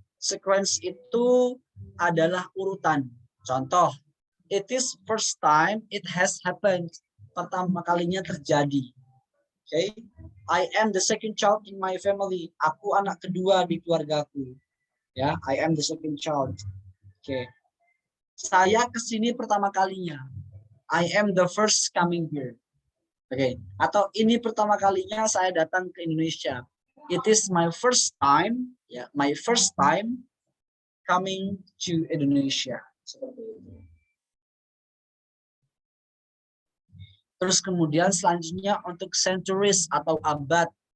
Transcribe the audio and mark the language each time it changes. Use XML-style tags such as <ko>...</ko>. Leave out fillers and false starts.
<id>Sequence itu adalah urutan. Contoh,</id> <en>it is first time it has happened.</en> <id>Pertama kalinya terjadi. Okay.</id> <en>I am the second child in my family.</en> <id>Aku anak kedua di keluargaku. Ya,</id> <en>I am the second child.</en> <id>Oke. Saya kesini pertama kalinya.</id> <en>I am the first coming here. Oke.</en> <id>Atau ini pertama kalinya saya datang ke Indonesia.</id> <en>It is my first time, ya, my first time coming to Indonesia.</en> <id>Seperti itu. Terus kemudian selanjutnya untuk centuries atau abad.</id>